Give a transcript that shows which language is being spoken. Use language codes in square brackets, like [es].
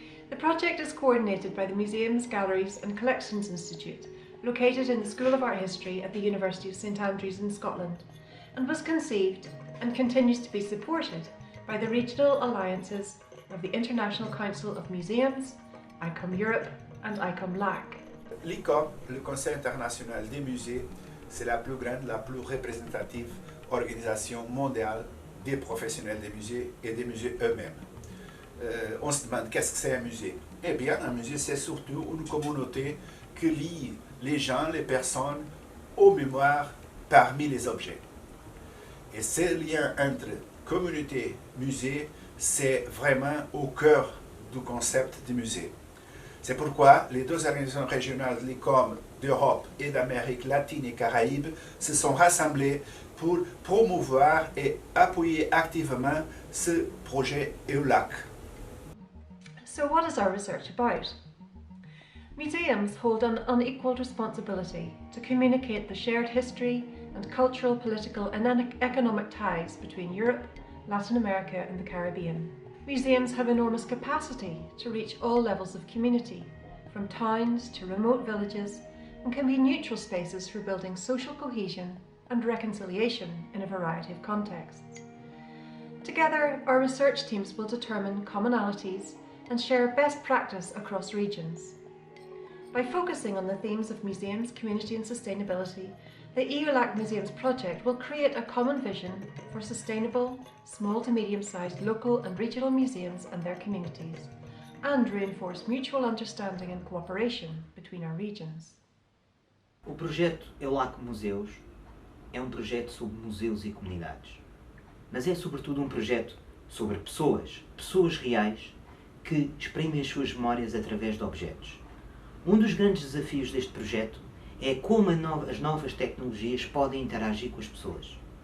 [en] The project is coordinated by the Museums, Galleries and Collections Institute, located in the School of Art History at the University of St Andrews in Scotland, and was conceived and continues to be supported by the regional alliances of the International Council of Museums, ICOM Europe and ICOM LAC. [fr] L'ICOM, le Conseil international des musées, c'est la plus grande, la plus représentative organisation mondiale des professionnels des musées et des musées eux-mêmes. On se demande qu'est-ce que c'est un musée? Eh bien, un musée c'est surtout une communauté qui lie les gens, les personnes aux mémoires parmi les objets. Et ce lien entre communauté et musée, c'est vraiment au cœur du concept du musée. C'est pourquoi les 2 organisations régionales, l'ICOM d'Europe et d'Amérique latine et Caraïbe, se sont rassemblées pour promouvoir et appuyer activement ce projet EU-LAC. [en] So what is our research about? Museums hold an unequalled responsibility to communicate the shared history and cultural, political and economic ties between Europe, Latin America and the Caribbean. Museums have enormous capacity to reach all levels of community, from towns to remote villages, and can be neutral spaces for building social cohesion and reconciliation in a variety of contexts. Together, our research teams will determine commonalities and share best practice across regions. By focusing on the themes of museums, community and sustainability, the EU-LAC Museums project will create a common vision for sustainable, small to medium-sized local and regional museums and their communities, and reinforce mutual understanding and cooperation between our regions. [pt] O projeto EU-LAC Museus é projeto sobre museus e comunidades, mas é sobretudo projeto sobre pessoas reais que exprimem as suas memórias através de objetos. Dos grandes desafios deste projeto é como as novas tecnologias podem interagir com as pessoas.